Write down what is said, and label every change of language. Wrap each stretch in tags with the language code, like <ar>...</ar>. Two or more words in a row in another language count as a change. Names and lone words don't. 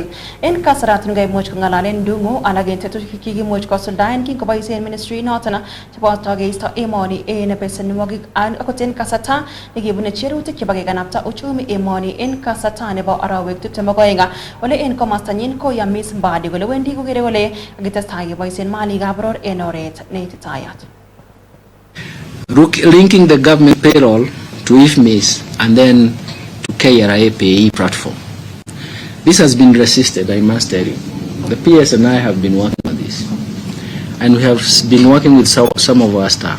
<kln>En kasaraton kaimuch kong'alalen Ndung'u alak en tetutik kikimuch kosuldaen kingoboisien ministry noton cheboto keisto emoni en besenwogik akot en kasarta nekibune cherutik chebo kekanapta uchumi emoni en kasarta nebo arawek 22 ole en komostanyin koyamis Mbadi kole wendi kokere kole kakitestai keboisien malikab boror en oret neititayat.</kln> <en>Linking the government payroll to IFMIS and then to KRA PAE platform. This has been resisted, I must tell you. The PS and I have been working on this. And we have been working with some of our staff.</en>